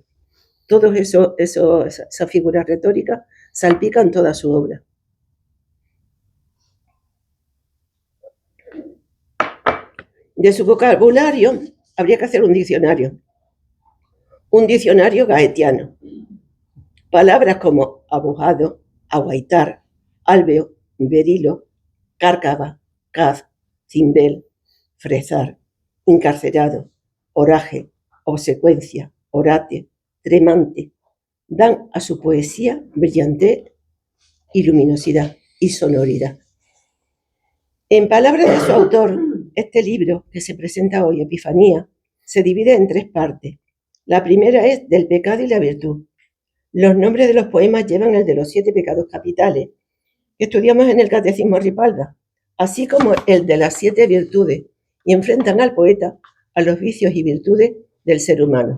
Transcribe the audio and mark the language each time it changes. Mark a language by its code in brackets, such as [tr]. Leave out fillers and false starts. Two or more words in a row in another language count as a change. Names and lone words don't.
[es] Todas esas figuras retóricas salpican toda su obra. De su vocabulario habría que hacer un diccionario gaetiano. Palabras como abujado, aguaitar, álveo, berilo, cárcava, caz, cimbel, fresar, encarcerado, oraje, obsecuencia, orate, tremante, dan a su poesía brillantez y luminosidad y sonoridad. En palabras de su autor, este libro que se presenta hoy, Epifanía, se divide en 3 partes. La primera es del pecado y la virtud. Los nombres de los poemas llevan el de los 7 pecados capitales que estudiamos en el Catecismo Ripalda, así como el de las 7 virtudes, y enfrentan al poeta a los vicios y virtudes del ser humano.